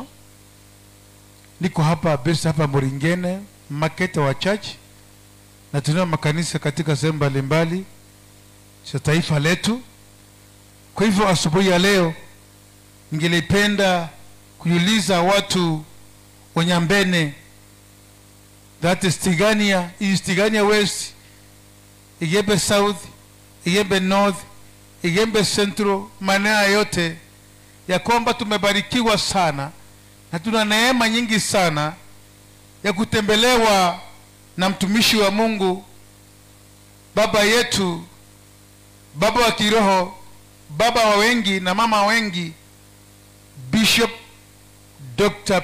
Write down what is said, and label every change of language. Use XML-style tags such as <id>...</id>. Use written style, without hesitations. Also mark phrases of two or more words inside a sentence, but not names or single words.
<sw>Niko hapa based hapa Moringene market wa church, na tunao makanisa katika sehemu mbalimbali za taifa letu. Kwa hivyo asubuhi ya leo ningelipenda kuuliza watu Wanyambene,</sw> <en>that is Tigania,</en> <sw>East Tigania West, Igembe South, Igembe North, Igembe Central, maeneo yote, ya kwamba tumebarikiwa sana na tuna neema nyingi sana ya kutembelewa na mtumishi wa Mungu, baba yetu, baba wa kiroho, baba wa wengi na mama wengi, Bishop Dr.</sw>